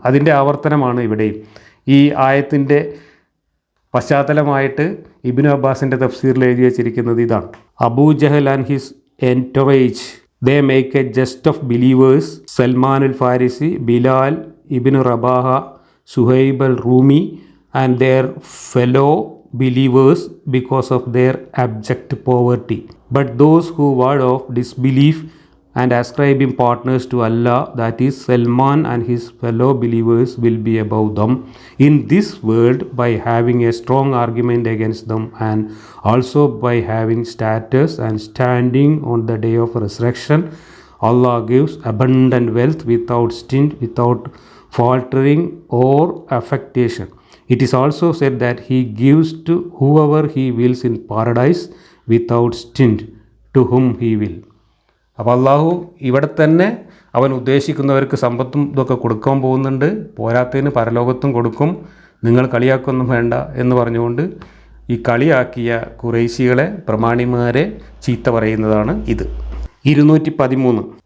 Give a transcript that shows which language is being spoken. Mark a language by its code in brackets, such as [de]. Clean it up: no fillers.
[ml] അതിൻ്റെ ആവർത്തനമാണ് ഇവിടെയും. ഈ ആയത്തിൻ്റെ പശ്ചാത്തലമായിട്ട് ഇബ്നു അബ്ബാസിൻ്റെ തഫ്സീറിൽ എഴുതി വച്ചിരിക്കുന്നത് ഇതാണ്: Abu Jahl [en] And his entourage they make a jest of believers. Salman al Farisi, Bilal ibn Rabah, Suhaib al Rumi and their fellow believers because of their abject poverty. But those who ward off disbelief and ascribing partners to Allah, that is Salman and his fellow believers, will be above them in this world by having a strong argument against them, and also by having status and standing on the day of resurrection. Allah gives abundant wealth without stint, without faltering or affectation. It is also said that he gives to whoever he wills in paradise without stint to whom he will. [ml] അപ്പോൾ അള്ളാഹു ഇവിടെ തന്നെ അവൻ ഉദ്ദേശിക്കുന്നവർക്ക് സമ്പത്തും ഇതൊക്കെ കൊടുക്കാൻ പോകുന്നുണ്ട്, പോരാത്തതിന് പരലോകത്തും കൊടുക്കും, നിങ്ങൾ കളിയാക്കൊന്നും വേണ്ട എന്ന് പറഞ്ഞുകൊണ്ട് ഈ കളിയാക്കിയ ഖുറൈശികളെ, പ്രമാണിമാരെ ചീത്ത പറയുന്നതാണ് ഇത്. 213.